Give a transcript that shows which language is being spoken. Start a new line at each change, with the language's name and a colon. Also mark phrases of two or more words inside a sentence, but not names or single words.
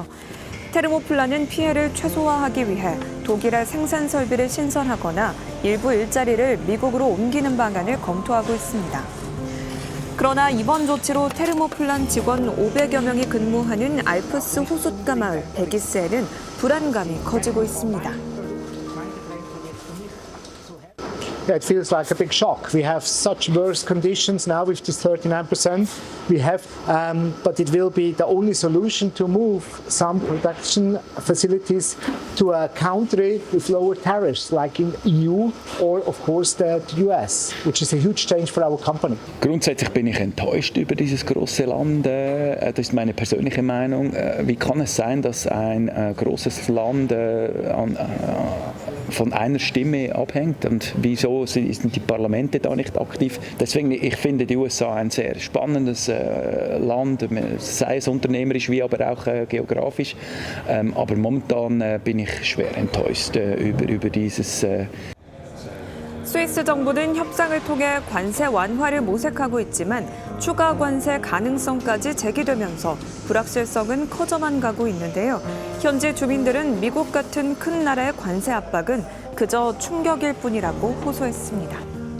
Korean: 테르모플라는 피해를 최소화하기 위해 독일의 생산 설비를 신설하거나 일부 일자리를 미국으로 옮기는 방안을 검토하고 있습니다. 그러나 이번 조치로 테르모플란 직원 500여 명이 근무하는 알프스 호숫가 마을 베기스에는 불안감이 커지고 있습니다.
English: It feels like a big shock. We have such worse conditions now with this 39%. We have, but it will be the only solution to move some production facilities to a country with lower tariffs, like in EU or, of course, the US, which is a huge change for our company.
German: Grundsätzlich bin ich enttäuscht über dieses große Land. Das ist meine persönliche Meinung. Wie kann es sein, dass ein großes Land von einer Stimme abhängt und wieso sind die Parlamente da nicht aktiv? Deswegen, ich finde die USA ein sehr spannendes Land, sei es unternehmerisch wie aber auch geografisch. Aber momentan bin ich schwer enttäuscht über dieses
Korean: 스위스 정부는 협상을 통해 관세 완화를 모색하고 있지만 추가 관세 가능성까지 제기되면서 불확실성은 커져만 가고 있는데요. 현지 주민들은 미국 같은 큰 나라의 관세 압박은 그저 충격일 뿐이라고 호소했습니다.